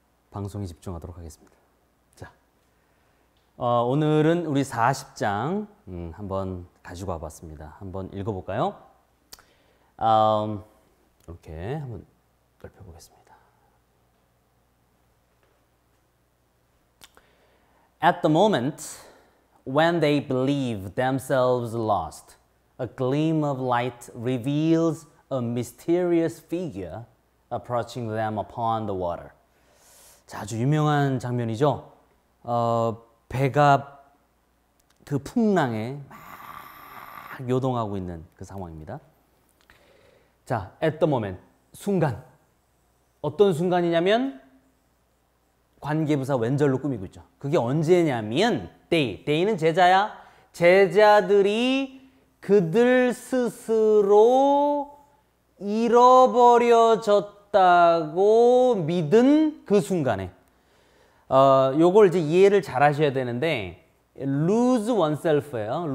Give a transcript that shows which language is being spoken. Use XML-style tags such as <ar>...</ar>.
<ko>방송에 집중하도록 하겠습니다. 자, 오늘은 우리 40장 한번 가지고 와봤습니다. 한번 읽어볼까요? 이렇게 한번 넓혀보겠습니다.</ko> <en>At the moment when they believe themselves lost, a gleam of light reveals a mysterious figure approaching them upon the water.</en> <ko>자, 아주 유명한 장면이죠. 배가 그 풍랑에 막 요동하고 있는 그 상황입니다. 자,</ko> <en>at the moment,</en> <ko>순간. 어떤 순간이냐면 관계부사 왼절로 꾸미고 있죠. 그게 언제냐면 day는 제자야. 제자들이 그들 스스로 잃어버려졌다고 믿은 그 순간에 요걸 이제 이해를 잘 하셔야 되는데</ko> <en>lose oneself</en> <ko>예요.</ko>